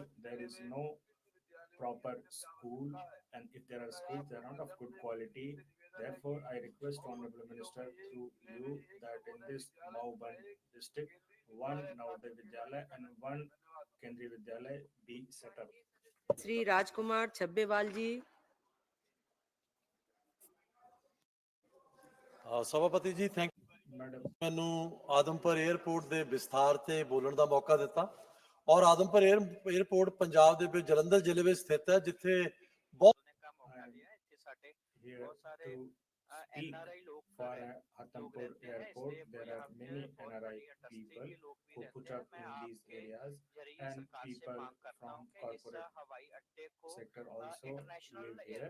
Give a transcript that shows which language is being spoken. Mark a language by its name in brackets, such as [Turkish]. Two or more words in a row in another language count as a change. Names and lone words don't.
[English] There is no proper school, and if there are schools, they are not of good quality. Therefore, I request Honorable Minister through you that in this Mauganj district, one Navodaya Vidyalaya and one Kendriya Vidyalaya be set up. [Hindi] श्री राजकुमार छब्बेवाल जी [Punjabi] ਸਭਾਪਤੀ ਜੀ ਥੈਂਕ [English] Madam, [Punjabi] ਮੈਨੂੰ ਆਦਮਪੁਰ 에ਅਰਪੋਰਟ ਦੇ ਵਿਸਥਾਰ ਤੇ ਬੋਲਣ ਦਾ ਮੌਕਾ ਦਿੱਤਾ ਔਰ ਆਦਮਪੁਰ 에ਅਰਪੋਰਟ ਪੰਜਾਬ ਦੇ ਵਿੱਚ ਜਲੰਧਰ ਜ਼ਿਲ੍ਹੇ ਵਿੱਚ ਸਥਿਤ ਹੈ ਜਿੱਥੇ ਬਹੁਤ [English] here to speak for Hatampur Airport. There are many NRI people who put up in these areas, and people from corporate sector also live here.